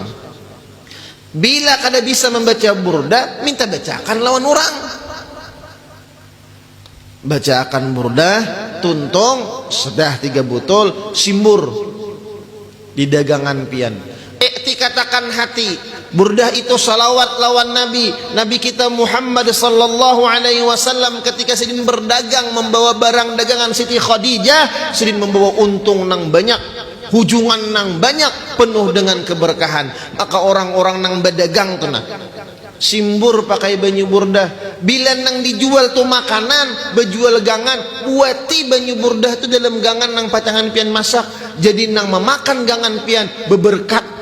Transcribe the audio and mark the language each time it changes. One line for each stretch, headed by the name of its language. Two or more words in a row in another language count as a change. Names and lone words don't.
Banjar: Bila kada bisa membaca burdah, minta bacakan lawan orang. Bacakan burdah, tuntung, sedah 3 botol, simbur di dagangan pian. Katakan hati, burdah itu salawat lawan Nabi kita Muhammad
Arabic: صلى الله عليه وسلم.
Banjar: Ketika sedin berdagang membawa barang dagangan Siti Khadijah, sedin membawa untung nang banyak, hujungan nang banyak, penuh dengan keberkahan. Maka orang-orang nang berdagang tuh nah simbur pakai banyu burdah. Bila nang dijual tuh makanan, berjual gangan, buati banyu burdah tuh dalam gangan nang pacangan pian masak, jadi nang memakan gangan pian beberkat.